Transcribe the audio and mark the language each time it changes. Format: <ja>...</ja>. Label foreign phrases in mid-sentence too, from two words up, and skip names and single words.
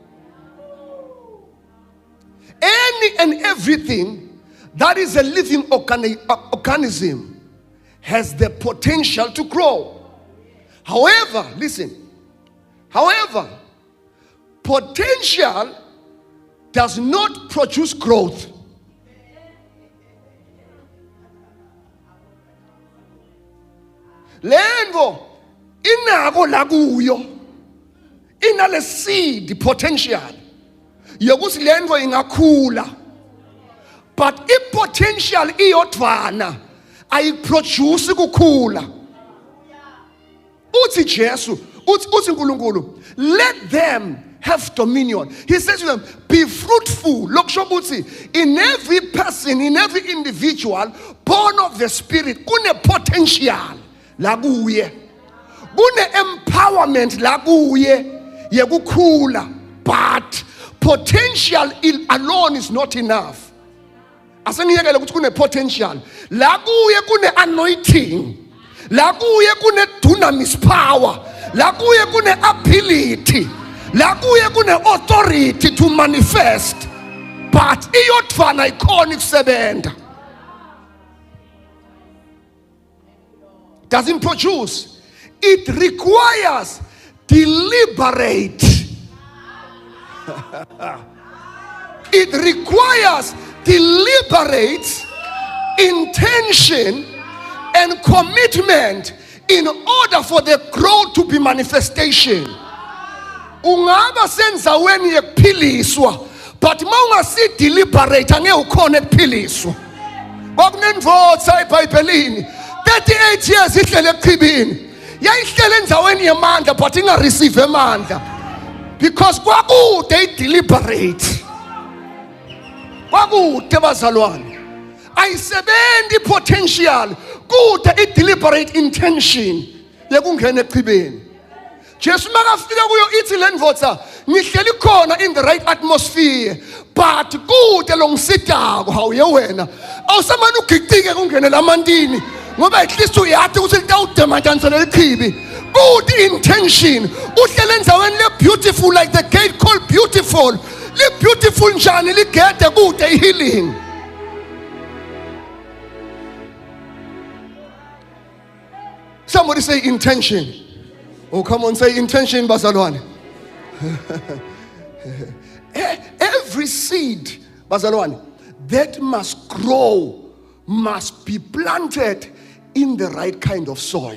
<en>Any and everything that is a living organism has the potential to grow. However, listen, potential does not produce growth.</en> <ss>Lenvo inako lakuyo inale</ss> <en>seed potential</en> <ss>yokuthi lenvo ingakhula, but i-potential iyodvana ayiproduce kukhula. Uthi Jesu, uthi uNkulunkulu,</ss> <en>let them have dominion. He says to them, be fruitful. In every person, in every individual born of the Spirit,</en> <ss>kune potential lakuye, kune empowerment lakuye yekukhula,</ss> <en>but potential alone is not enough.</en> <ss>Asengiyekele ukuthi kune potential lakuye, kune anointing lakuye, kune</ss> <en>dunamis power</en> <ss>lakuye, kune ability lakuye, kune</ss> <en>authority to manifest,</en> <ss>but iyodvana ikhona ikusebenza.</ss> <en>Doesn't produce. It requires deliberate. It requires deliberate intention and commitment in order for the growth to be manifestation.</en> <ss>Ungaba senzaweni yekuphiliswa, but mawungasi deliberate angeke ukhona ekuphiliswa. Kwakunendvodza eBhayibhelini 38 years ihlele eqhibini. Yayihlele endaweni yemandla but ingareceive emandla. Because kwakude deliberate. Kwakude bazalwane. Ayisebenzi potential, kude deliberate intention yekungena eqhibini. Jesu makafika kuyo ithi lendvodza ngihleli khona</ss> <en>in the right atmosphere,</en> <ss>but kude longisitako hawuye wena awusamane ugicike kungene lamantini ngoba</ss> <en>at least</en> <ss>uyathi ukuthi litawudematanisa iqhibi.</ss> <en>Good intention,</en> <ss>uhlele endaweni le</ss> <en>beautiful, like the gate called beautiful.</en> <ss>Li beautiful njani ligede kude healing.</ss> <en>Somebody say intention. Oh, come on, say intention, bazalwane. Every seed, bazalwane, that must grow, must be planted in the right kind of soil.</en>